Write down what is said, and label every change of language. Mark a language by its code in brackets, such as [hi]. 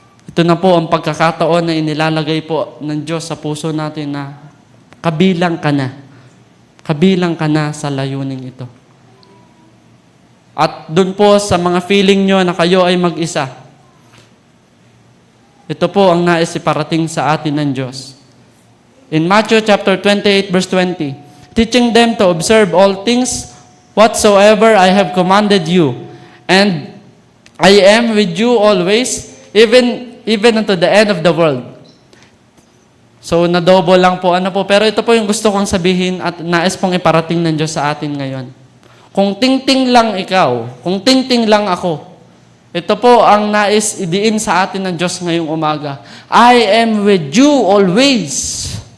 [tl] Ito na po ang pagkakataon na inilalagay po ng Diyos sa puso natin na kabilang ka na. Kabilang ka na sa layunin ito. At doon po sa mga feeling nyo na kayo ay mag-isa, ito po ang nais iparating sa atin ng Diyos. [en] In Matthew chapter 28 verse 20, teaching them to observe all things whatsoever I have commanded you. And I am with you always, even unto the end of the world. [tl] So, na-double lang po. Ano po? Pero ito po yung gusto kong sabihin at nais pong iparating ng Diyos sa atin ngayon. Kung ting-ting lang ikaw, kung ting-ting lang ako, ito po ang nais idiin sa atin ng Diyos ngayong umaga. [en] I am with you always.